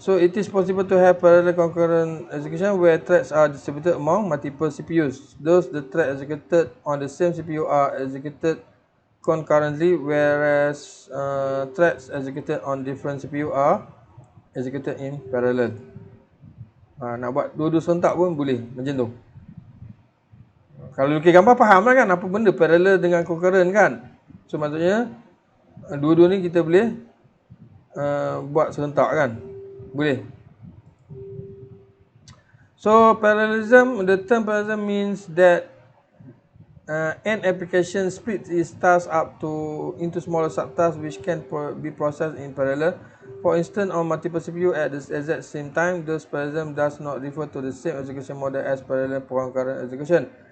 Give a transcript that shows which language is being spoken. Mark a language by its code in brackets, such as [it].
[en] So it is possible to have parallel concurrent execution where threads are distributed among multiple CPUs. Those the thread executed on the same CPU are executed concurrently, whereas threads executed on different CPU are executed in parallel. [ms] Nak buat dua-dua serentak pun boleh macam tu. Kalau lukis gambar faham lah kan apa benda parallel dengan concurrent kan. So maksudnya dua-dua ni kita boleh buat serentak kan. Boleh. [en] So parallelism, the term parallelism means that an application splits its task up into smaller subtasks which can be processed in parallel. For instance, on multiple CPU at the exact same time, this parallelism does not refer to the same execution model as parallel concurrent execution.